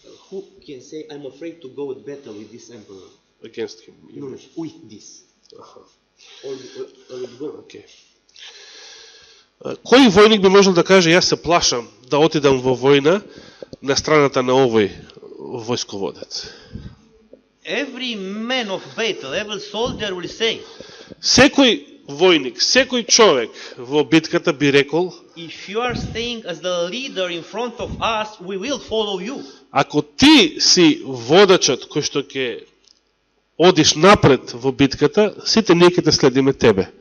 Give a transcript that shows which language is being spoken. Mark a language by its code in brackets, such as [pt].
[en] Who can say, I'm afraid to go at battle with this emperor? against him? No, with this. Аха. Or go. Okay. [mk] Кој војник би можел да каже јас се плашам да отидам во војна на страната на овој војсководец? [en] Every man of battle, every soldier will say, [mk] Секој војник, секој човек во битката би рекол, [en] if you are staying as the leader in front of us, we will follow you. [mk] ако ти си водачот кој што ќе одиш напред во битката, сите ние ќе те следиме тебе.